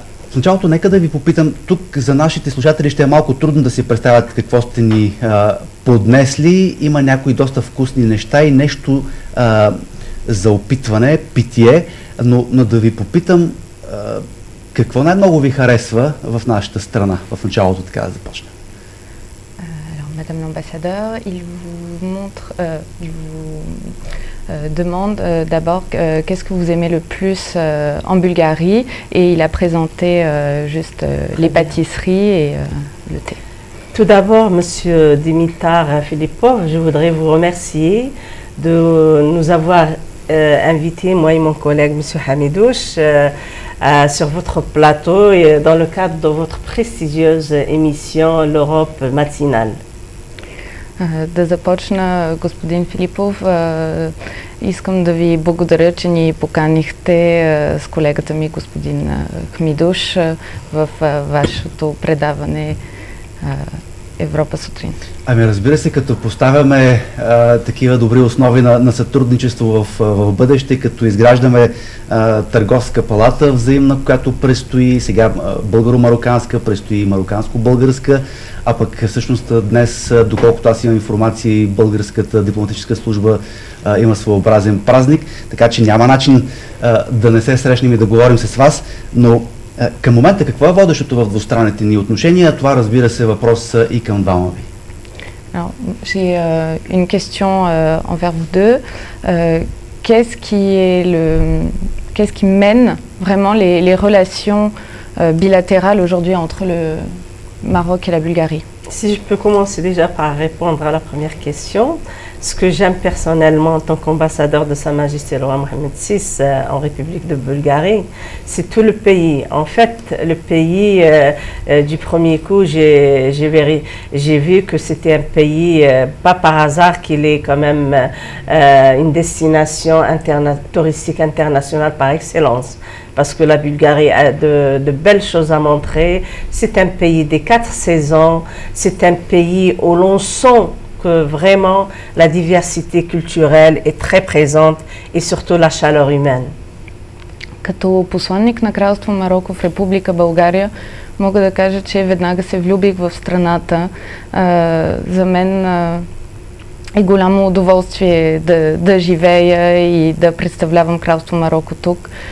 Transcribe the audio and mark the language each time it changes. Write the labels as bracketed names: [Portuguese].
[Bulgarian] В началото нека да ви попитам, тук за нашите слушатели ще е малко трудно да си представят какво сте ни поднесли. Има някои доста вкусни неща и нещо за опитване, питие, но да ви попитам какво най-много ви харесва в нашата страна, в началото така да започнем. [French] Madame l'ambassadeur, il vous montre, il vous demande d'abord qu'est-ce que vous aimez le plus en Bulgarie, et il a présenté juste les pâtisseries et le thé. Tout d'abord, Monsieur Dimitar Filippov, je voudrais vous remercier de nous avoir invités, moi et mon collègue Monsieur Hamidouche, sur votre plateau et dans le cadre de votre prestigieuse émission L'Europe matinale. [Bulgarian] Да започна, господин Филипов, искам да ви благодаря, че ни поканихте с колегата ми, господин Хмидуш, в вашето предаване Европа сутрин. Ами разбира се, като поставяме такива добри основи на сътрудничество в бъдеще, като изграждаме търговска палата взаимна, която предстои сега българо-мароканска, предстои мароканско-българска, а пък всъщност днес, доколкото аз имам информация, българската дипломатическа служба има своеобразен празник, така че няма начин да не се срещнем и да говорим с вас, но към момента какво е водещото в двустранните ни отношения? Това, разбира се, въпрос и към двама ви. [French] Alors, j'ai une question envers vous deux. Qu'est-ce qui mène vraiment les relations bilatérales aujourd'hui entre le Maroc et la Bulgarie? Si je peux commencer déjà par répondre à la première question, ce que j'aime personnellement en tant qu'ambassadeur de Sa Majesté le roi Mohamed VI en République de Bulgarie, c'est tout le pays. En fait, le pays, du premier coup, j'ai vu que c'était un pays, pas par hasard qu'il est quand même une destination touristique internationale par excellence. Parce que la Bulgarie a de belles choses à montrer. C'est un pays des 4 saisons, c'est un pays où l'on sent que vraiment la diversité culturelle est très présente et surtout la chaleur humaine. [Bulgarian] Като посланник на Кралство Мароко в Република България мога да кажа, че веднага се влюбих в страната. За мен е голямо удоволствие да живея и да представлявам Кралство Мароко тук.